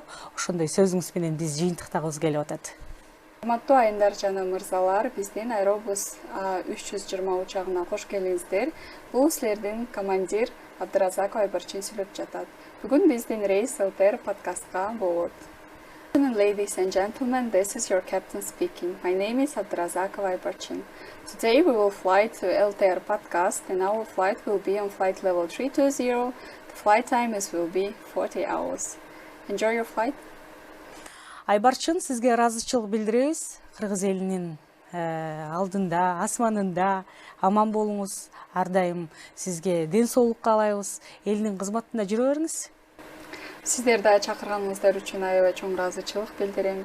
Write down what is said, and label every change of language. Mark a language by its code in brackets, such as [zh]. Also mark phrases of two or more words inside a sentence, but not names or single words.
[ky] Ошондой сөзүңүз менен биз жыйынтыктагыбыз келип атат. Урматтуу айымдар жана мырзалар, биздин Аэробус A320 учагына кош келиңиздер. Бул силердин командир Абдыразаков Айбарчын сүйлөп жатат. Бүгүн биздин рейс ЛТР подкастка болот. [en] Ladies and gentlemen, this is your captain speaking. My name is Abdurazakov Aybarchin. Today we will fly to LTR podcast and our flight will be on flight level 320. The flight time will be 40 hours. Enjoy your flight. [ky] Айбарчын, сизге ыраазычылык билдиребиз. Кыргыз элинин алдында, асманында аман болуңуз. Ар дайым сизге ден соолук каалайбыз. Элинин кызматында жүрө бериңиз. Сиздер да чакырганыңыздар үчүн аябай чоң ыраазычылык билдирем.